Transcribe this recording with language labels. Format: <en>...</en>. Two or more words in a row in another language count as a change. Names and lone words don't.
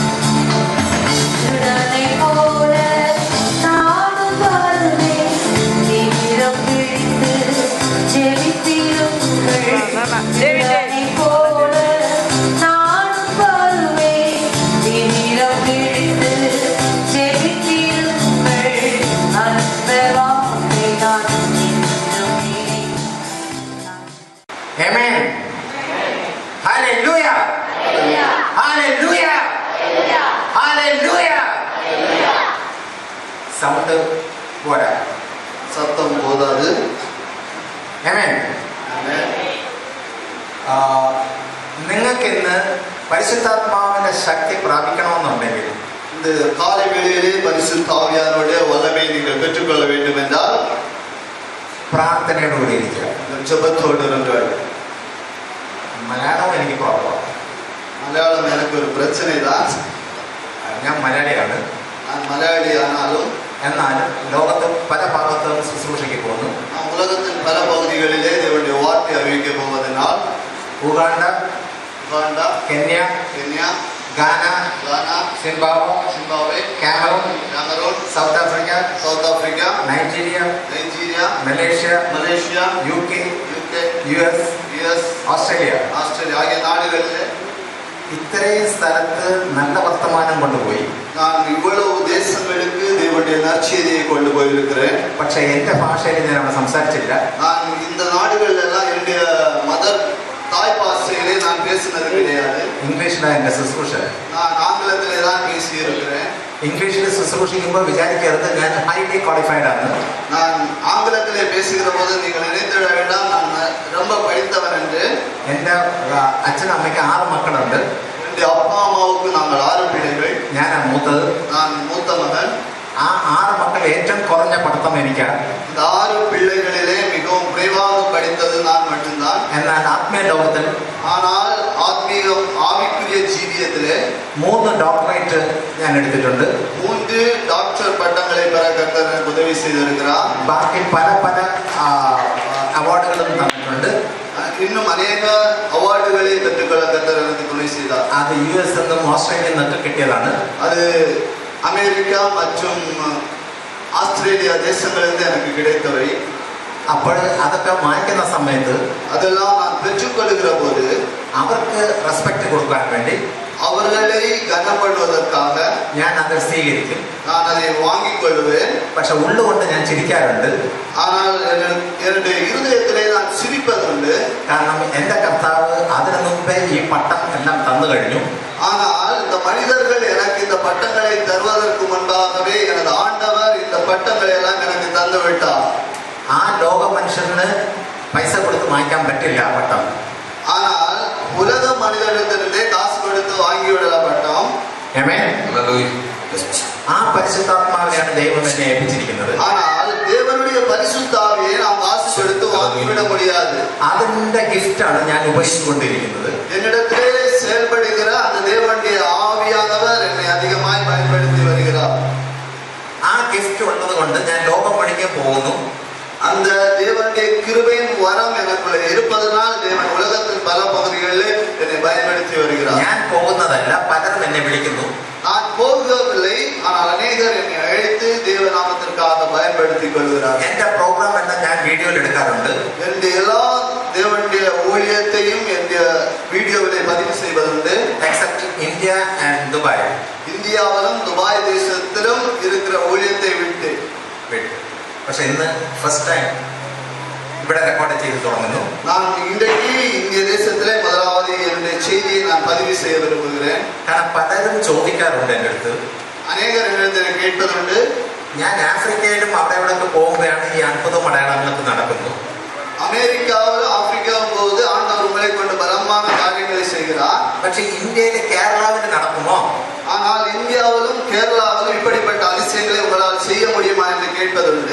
<ta>திருடனை போல நானும் வருவேன் தீவிரம் பிடித்து ஜெபித்திருங்கள் திருடனை போல நானும் வருவேன் தீவிரம் பிடித்து ஜெபித்திருங்கள் அந்த வார்த்தை நான் என்றும் நினைக்கிறேன்.</ta> <en>Amen. Hallelujah. Hallelujah. Hallelujah.</en> <ta>சவுண்ட் போட சத்தம் போதாது.</ta> <en>Amen.</en> <ml>നിങ്ങൾക്ക് ഇന്ന് പരിശുദ്ധാത്മാവിന്റെ ശക്തി പ്രാപിക്കണമെന്നുണ്ടെങ്കിൽ</ml> <ta>இந்த காலை வேளையிலே பரிசுத்த ஆவியானவருடைய வல்லமை நீங்கள் பெற்றுக்கொள்ள வேண்டும் என்றால்</ta> <ml>പ്രാർത്ഥനയോടുകൂടി ഇരിക്കുക.</ml> <ta>ஜெபத்தோடு இருங்கள்.</ta> <ml>മലയാളം എനിക്ക് പ്രോബ്ലം.</ml> <ta>மலையாளம் எனக்கு ஒரு பிரச்சனை தான்.</ta> <ml>ഞാൻ മലയാളിയാണ്.</ml> <ta>நான் மலையாளி ஆனாலும்</ta> <ml>എന്നാൽ ലോകത്ത് പല ഭാഗത്തും ശുശ്രൂഷയ്ക്ക് പോകുന്നു.</ml> <ta>நாம் உலகத்தின் பல பகுதிகளிலே தேவனுடைய வார்த்தை அறிவிக்க போவதனால்</ta> <ml>ഉഗാണ്ട,</ml> <ta>உகாண்டா,</ta> <ml>കെന്യ,</ml> <ta>கென்யா,</ta> <ml>ഗാന,</ml> <ta>கானா,</ta> <ml>സിംബാബ്വെ,</ml> <ta>சிம்பாப்வே,</ta> <ml>കാമറൂൺ,</ml> <ta>கேமரூன்,</ta> <ml>സൗത്ത് ആഫ്രിക്ക,</ml> <ta>சவுத் ஆப்பிரிக்கா,</ta> <ml>നൈജീരിയ,</ml> <ta>நைஜீரியா,</ta> <ml>മലേഷ്യ,</ml> <ta>மலேசியா,</ta> <ml>UK,</ml> <ta>UK,</ta> <ml>US,</ml> <ta>US,</ta> <ml>ഓസ്ട്രേലിയ</ml> <ta>ஆஸ்திரேலியா ஆகிய நாடுகளிலே</ta> <ml>ഇത്രയും സ്ഥലത്ത് നല്ല വർത്തമാനം കൊണ്ടുപോയി.</ml> <ta>நான் இவ்வளவு தேசங்களுக்கு தேவனுடைய நற்செய்தியை கொண்டு போயிருக்கிறேன்.</ta> <ml>പക്ഷെ എന്റെ ഭാഷയിൽ ഞാൻ അവിടെ സംസാരിച്ചില്ല.</ml> <ta>நான் இந்த நாடுகள் எல்லாம் என்னுடைய மதர் தாய் பாஷையிலே நான் பேசினது கிடையாது.</ta> <ml>ഇംഗ്ലീഷിലാണ് എന്റെ ശുശ്രൂഷ.</ml> <ta>நான் ஆங்கிலத்திலே தான் பேசி இருக்கிறேன்.</ta> <ml>ഇംഗ്ലീഷിൽ ശുശ്രൂഷിക്കുമ്പോൾ വിചാരിക്കരുത് ഞാൻ</ml> <en>highly qualified</en> <ml>ആണ്.</ml> <ta>நான் ஆங்கிலத்திலே பேசுகிற போது நீங்கள் நினைத்திட வேண்டாம் நான் ரொம்ப படித்தவன் என்று.</ta> <ml>എന്റെ അച്ഛനും അമ്മയ്ക്ക് 6 മക്കളുണ്ട്.</ml> <ta>என்னுடைய அப்பா அம்மாவுக்கு நாங்கள் 6 பிள்ளைகள்.</ta> <ml>ഞാനാണ് മൂത്തത്.</ml> <ta>நான் மூத்த மகன்.</ta> <ml>ആ 6 മക്കൾ ഏറ്റവും കുറഞ്ഞ പഠിത്തം എനിക്കാണ്.</ml> <ta>இந்த 6 பிள்ளைகளிலே மிகவும் குறைவாக படித்தது நான் மட்டும்தான்.</ta> <ml>എന്നാൽ ആത്മീയ ലോകത്തിൽ</ml> <ta>ஆனால் ஆவிக்குரிய ஜீவியத்திலே</ta> <ml>3 ഡോക്ടറേറ്റ് ഞാൻ എടുത്തിട്ടുണ്ട്.</ml> <ta>3 டாக்டர் பட்டங்களை பெற கர்த்தர் எனக்கு உதவி செய்திருக்கிறார்.</ta> <ml>ബാക്കി പല പല അവാർഡുകളും തന്നിട്ടുണ്ട്.</ml> <ta>இன்னும் அநேக அவார்டுகளை பெற்றுக்கொள்ள கர்த்தர் எனக்கு துணை செய்தார்.</ta> <ml>അത് US നിന്നും ഓസ്ട്രേലിയയിൽ നിന്നൊക്കെ കിട്ടിയതാണ്.</ml> <ta>அது அமெரிக்கா மற்றும் ஆஸ்திரேலியா தேசங்களிலிருந்து எனக்கு கிடைத்தவை.</ta> <ml>അപ്പോൾ അതൊക്കെ വാങ്ങിക്കുന്ന സമയത്ത്</ml> <ta>அதெல்லாம் நான் பெற்றுக்கொள்கிற போது</ta> <ml>അവർക്ക് റെസ്പെക്ട് കൊടുക്കാൻ വേണ്ടി</ml> <ta>அவர்களை கனம் பண்ணுவதற்காக</ta> <ml>ഞാൻ അത് സ്വീകരിക്കും.</ml> <ta>நான் அதை வாங்கிக் கொள்வேன்.</ta> <ml>പക്ഷെ ഉള്ളുകൊണ്ട് ഞാൻ ചിരിക്കാറുണ്ട്.</ml> <ta>ஆனால் என்னுடைய இருதயத்திலே நான் சிரிப்பதுண்டு.</ta> <ml>കാരണം എൻ്റെ കർത്താവ് അതിനു മുമ്പേ ഈ പട്ടം എല്ലാം തന്നു കഴിഞ്ഞു.</ml> <ta>ஆனால் இந்த மனிதர்கள் எனக்கு இந்த பட்டங்களை தருவதற்கு முன்பாகவே எனது ஆண்டவர் இந்த பட்டங்களை எல்லாம் எனக்கு தந்து விட்டார்.</ta> <ml>ആ ലോക മനുഷ്യന് പൈസ കൊടുത്ത് വാങ്ങിക്കാൻ പറ്റില്ല ആ പട്ടം.</ml> <ta>ஆனால் உலக மனிதனிடத்திலிருந்தே காசு கொடுத்து வாங்கிவிடல பட்டம்.</ta> <ml>ആമേൻ. ആ പരിശുദ്ധാത്മാവിനെയാണ് ദൈവം എന്നെ ഏൽപ്പിച്ചിരിക്കുന്നത്.</ml> <ta>ஆனால் தேவனுடைய பரிசுத்த ஆவியை நாம் காசு கொடுத்து வாங்கிவிட முடியாது.</ta> <ml>അതിന്റെ ഗിഫ്റ്റാണ് ഞാൻ ഉപയോഗിച്ചുകൊണ്ടിരിക്കുന്നത്.</ml> <ta>என்னிடத்திலே செயல்படுகிற அந்த தேவனுடைய ஆவியானவர் என்னை அதிகமாய் பயன்படுத்தி வருகிறார்.</ta> <ml>ആ ഗിഫ്റ്റ് ഉള്ളത് കൊണ്ട് ഞാൻ ലോകം മുഴുവൻ പോകുന്നു.</ml> <ta>அந்த தேவனுடைய கிருபையின் வரம் எனக்குள்ள இருப்பதனால் தேவன் உலகத்தின் பல பகுதிகளில் என்னை பயன்படுத்தி வருகிறார்.</ta> <ml>ഞാൻ പോകുന്നതല്ല, പലരും എന്നെ വിളിക്കുന്നു.</ml> <ta>நான் போகவில்லை, ஆனால் அநேகர் என்னை அழைத்து தேவநாமத்திற்காக பயன்படுத்திக் கொள்கிறார்.</ta> <ml>എന്റെ പ്രോഗ്രാം എല്ലാം ഞാൻ വീഡിയോയിൽ എടുക്കാറുണ്ട്.</ml> <ta>என்னுடைய எல்லா தேவனுடைய ஊழியத்தையும் என்னுடைய வீடியோவிலே பதிவு செய்வதுண்டு.</ta> <en>Except India and Dubai.</en> <ta>இந்தியாவிலும் துபாய் தேசத்திலும் இருக்கிற ஊழியத்தை விட்டு.</ta> <ml>പക്ഷെ ഇന്ന്</ml> <en>first time</en> <ml>ഇവിടെ റെക്കോർഡ് ചെയ്ത് തുടങ്ങുന്നു.</ml> <ta>நான் இன்றைக்கு இந்திய தேசத்திலே முதலாவது என்னுடைய செய்தியை நான் பதிவு செய்ய விரும்புகிறேன்.</ta> <ml>കാരണം പലരും ചോദിക്കാറുണ്ട് എൻ്റെ അടുത്ത്.</ml> <ta>அநேகர் என்னிடத்தில் கேட்பதுண்டு,</ta> <ml>ഞാൻ ആഫ്രിക്കയിലും അവിടെ എവിടെയൊക്കെ പോകുമ്പോഴാണ് ഈ അത്ഭുതം അടയാളങ്ങളൊക്കെ നടക്കുന്നു.</ml> <ta>அமெரிக்காவிலும் ஆப்பிரிக்காவும் போது ஆண்டவர் உங்களை கொண்டு பலமான காரியங்களை செய்கிறார்.</ta> <ml>പക്ഷെ ഇന്ത്യയിലെ കേരളാവിൽ നടക്കുമോ?</ml> <ta>ஆனால் இந்தியாவிலும் கேரளாவிலும் இப்படிப்பட்ட அதிசயங்களை உங்களால் செய்ய முடியுமா என்று கேட்பதுண்டு.</ta>